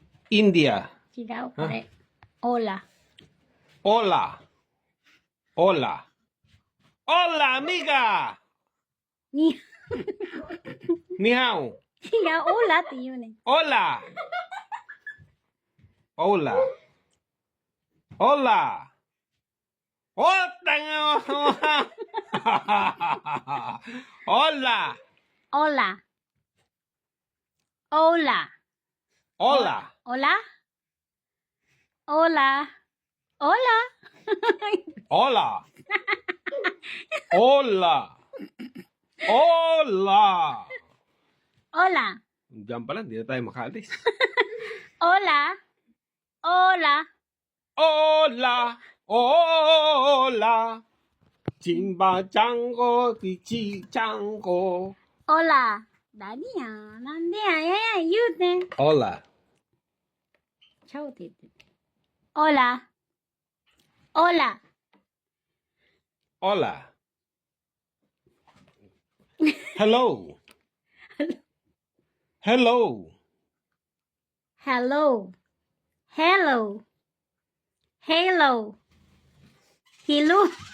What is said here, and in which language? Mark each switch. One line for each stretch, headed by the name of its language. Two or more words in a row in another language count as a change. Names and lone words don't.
English: India.
Japanese: 違う、これ。オラ。
Spanish: Hola. Hola. Hola, amiga.
Japanese: に、違う、
Chinese: 你好.
Japanese: オラって言うねん。
Spanish: Hola. Hola. Hola. Oh, tanga. Hola. Hola. Hola. Hola. Hola hola. Hola. Hola. Hola. Hola. オラ。
Filipino: Diyan pala, hindi na tayo makaalis.
Spanish: Hola. Hola. Hola. Hola. Chimba chango, pichi chango. オラ。
Japanese: 何やなんでや言うてん。
Spanish: Hola.
Japanese: ちゃうって言ってる。オラ。
Spanish: オラ。 Hola. Hello.
English: Hello. Hello. Hello. Hello. Hello.